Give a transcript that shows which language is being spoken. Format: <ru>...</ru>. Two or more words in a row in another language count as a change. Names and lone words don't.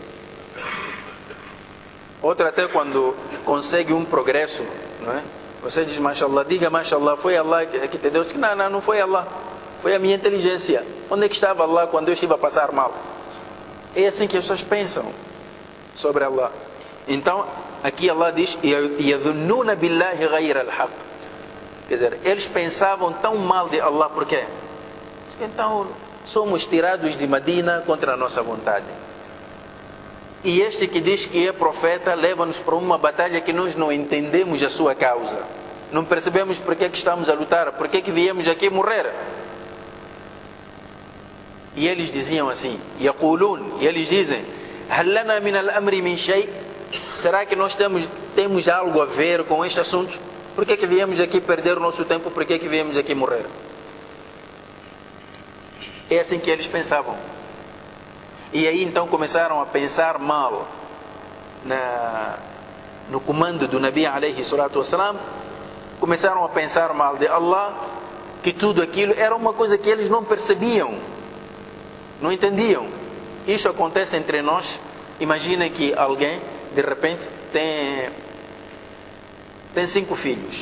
<pt>Outro até quando consegue um progresso, não é? Você diz, mashallah, diga mashallah, foi Allah que te deu. Não foi Allah, foi a minha inteligência. Onde é que estava Allah quando eu estive a passar mal? É assim que as pessoas pensam. sobre Allah. Então, aqui Allah diz:</pt> <ar>يَظُنُّونَ بِاللَّهِ غَيْرَ الْحَقِّ.</ar> <pt>Quer dizer, eles pensavam tão mal de Allah, por quê? Então, somos tirados de Medina contra a nossa vontade. E este que diz que é profeta leva-nos para uma batalha que nós não entendemos a sua causa. Não percebemos por que estamos a lutar, por que viemos aqui morrer. E eles diziam assim, يَقُولُونَ, e eles dizem:</pt> <ar>هَلْ لَنَا مِنَ الْأَمْرِ مِنْ شَيْءٍ.</ar> <pt>Será que nós temos algo a ver com este assunto? Por que viemos aqui perder o nosso tempo? Por que viemos aqui morrer? É assim que eles pensavam. E aí então começaram a pensar mal no comando do</pt> <ar>النبي عليه الصلاة والسلام.</ar> <pt>Começaram a pensar mal de Allah, que tudo aquilo era uma coisa que eles não percebiam, não entendiam. Isto acontece entre nós. Imaginem que alguém de repente tem 5 filhos.</pt>